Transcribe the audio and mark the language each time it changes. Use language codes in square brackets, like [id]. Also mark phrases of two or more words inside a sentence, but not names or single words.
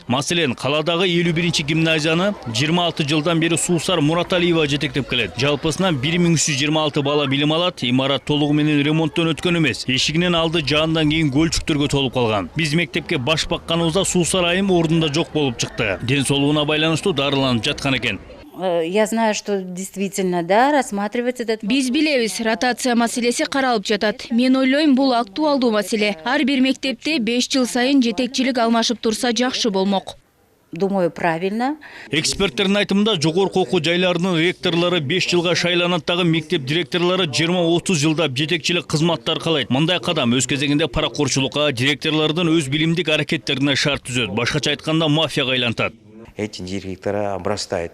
[ky] Маселен, каладагы 51-чи гимназияны 26 жылдан бери Суусар Мураталиева жетектеп келет. Жалпысынан 1326 бала билим алат. Имарат толугу менен ремонттон өткөн эмес. Эшигинин алды жаандан кийин көлчүктөргө толуп калган. Биз мектепке баш бакканыбызда Суусар айым ордунда жок болуп чыкты. Ден соолугуна байланыштуу дарыланып жаткан экен. [ru] Я знаю, что действительно, да, рассматривается этот... [ky] Биз билебиз, ротация маселеси каралып жатат. Мен ойлойм, бул актуалдуу маселе. Ар бир мектепте 5 жыл сайын жетекчилик алмашып турса жакшы болмок. [ru] Думаю, правильно. [ky] Эксперттердин айтымында жогорку окуу жайларынын ректорлору 5 жылга шайланат, дагы мектеп директорлору 20-30 жылда жетекчилик кызматты аркалайт. Мындай кадам өз кезегинде паракорчулукка, директорлордун өз билимдик аракеттерине шарт түзөт. Башкача айтканда мафияга айлантат. [ru] Эти директора обрастают.